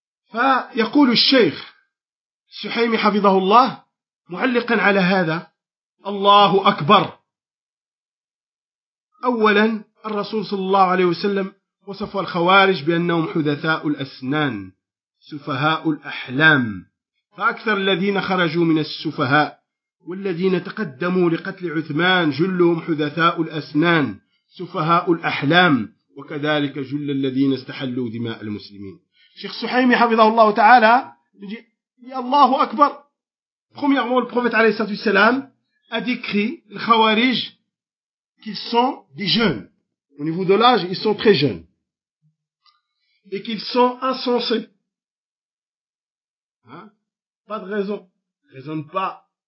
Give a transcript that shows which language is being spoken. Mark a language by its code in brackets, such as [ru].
[ar] Fa yaqulu al-shaykh Suhaymi hafidhahullah mu'alliqan ala hadha Allahu akbar. Awalan الرسول صلى الله عليه وسلم وصفوا الخوارج بأنهم حدثاء الأسنان، سفهاء الأحلام. فأكثر الذين خرجوا من السفهاء والذين تقدموا لقتل عثمان جلهم حدثاء الأسنان، سفهاء الأحلام، وكذلك جل الذين استحلوا دماء المسلمين. شيخ سحيمي حفظه الله تعالى يا الله أكبر. [fr] Premièrement, le prophète [ar] عليه الصلاة والسلام [fr] a décrit les Khawarij qu'ils sont des jeunes. Au niveau de l'âge, ils sont très jeunes. Et qu'ils sont insensés. Hein? Pas de raison. Ils ne raisonnent pas.